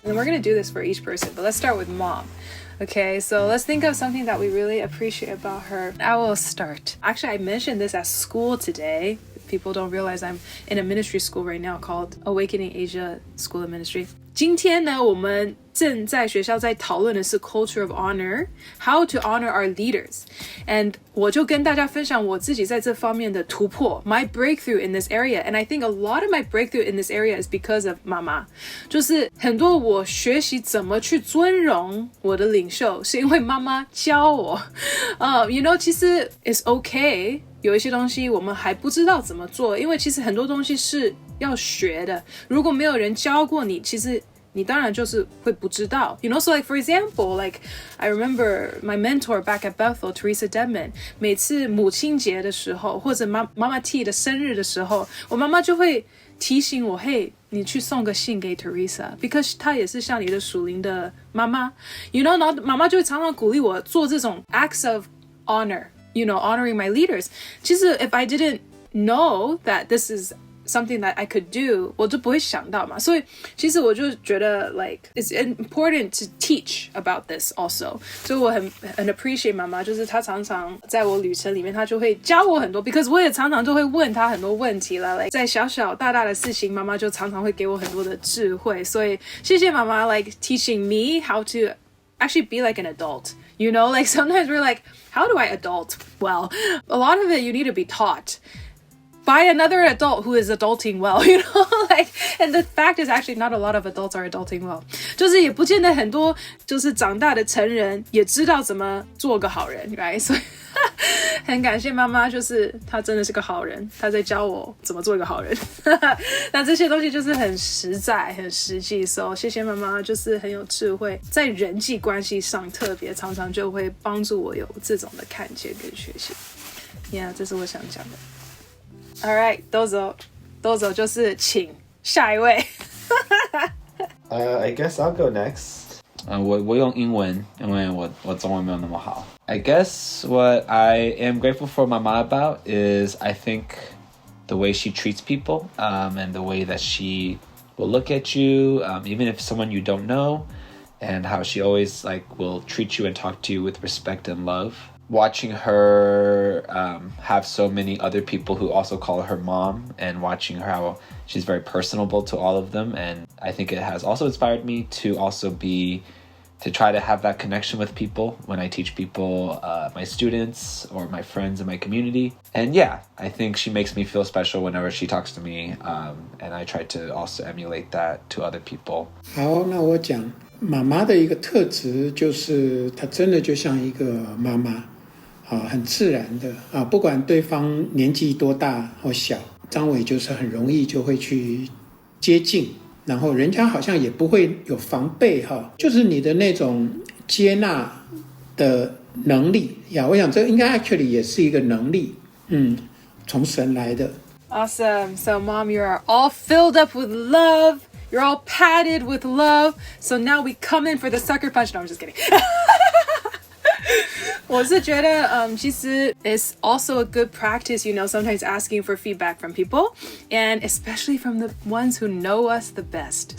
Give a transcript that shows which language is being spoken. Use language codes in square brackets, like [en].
[en] And we're going to do this for each person, but let's start with mom. Okay, so let's think of something that we really appreciate about her. I will start. Actually, I mentioned this at school today. People don't realize I'm in a ministry school right now called Awakening Asia School of Ministry. [zh] 今天呢，我们正在学校在讨论的是 [en] culture of honor, how to honor our leaders. [zh] And 我就跟大家分享我自己在这方面的突破 [en] my breakthrough in this area. And I think a lot of my breakthrough in this area is because of 妈妈。 [zh] 就是很多我学习怎么去尊荣我的领袖，是因为妈妈教我。其实 [en] it's okay. [zh] 有一些东西我们还不知道怎么做，因为其实很多东西是要学的。如果没有人教过你，其实你当然就是会不知道。 [en] So for example, I remember my mentor back at Bethel, Teresa Dedman, [zh] 每次母亲节的时候，或者妈妈 T 的生日的时候，我妈妈就会提醒我，嘿，你去送个信给 Teresa, [en] because [zh] 她也是像你的属灵的妈妈。然后妈妈就会常常鼓励我做这种 [en] acts of honor.honoring my leaders. [zh] 其实 [en] if I didn't know that this is something that I could do, [zh] 我就不会想到嘛。所以其实我就觉得 [en] it's important to teach about this also. [zh] 所以我很 appreciate 妈妈，就是她常常在我旅程里面，她就会教我很多 because 我也常常就会问她很多问题啦。在小小大大的事情，妈妈就常常会给我很多的智慧。所以谢谢妈妈 [en] teaching me how to actually be like an adult.Sometimes we're like, how do I adult? Well, a lot of it you need to be taught by another adult who is adulting well, and the fact is actually not a lot of adults are adulting well. [zh] 就是也不见得很多就是长大的成人也知道怎么做个好人 right? 所以很感谢妈妈，就是她真的是个好人，她在教我怎么做一个好人。那这些东西就是很实在很实际，所以谢谢妈妈，就是很有智慧，在人际关系上特别常常就会帮助我有这种的看见跟学习。这是我想讲的。 [en] Alright, [ja] どうぞ [zh] 就是请下一位。 [en] I guess I'll go next. [zh] 我用英文，因为我中文没有那么好。 [en] I guess what I am grateful for Mama about is I think the way she treats people and the way that she will look at you, even if someone you don't know, and how she always like will treat you and talk to you with respect and love. Watching her have so many other people who also call her mom, and watching her how she's very personable to all of them. And I think it has also inspired me to also to try to have that connection with people when I teach people, my students or my friends in my community. And yeah, I think she makes me feel special whenever she talks to me, and I try to also emulate that to other people. [zh] 好，那我讲妈妈的一个特质，就是她真的就像一个妈妈，很自然的不管对方年纪多大或小，张伟就是很容易就会去接近，然后人家好像也不会有防备就是你的那种接纳的能力呀，我想这应该 actually 也是一个能力，从神来的。 [en] Awesome. So, Mom, you are all filled up with love. You're all padded with love. So now we come in for the sucker punch. No, I'm just kidding. [zh] 我是觉得其实 [en] it's also a good practice, you know, sometimes asking for feedback from people, and especially from the ones who know us the best.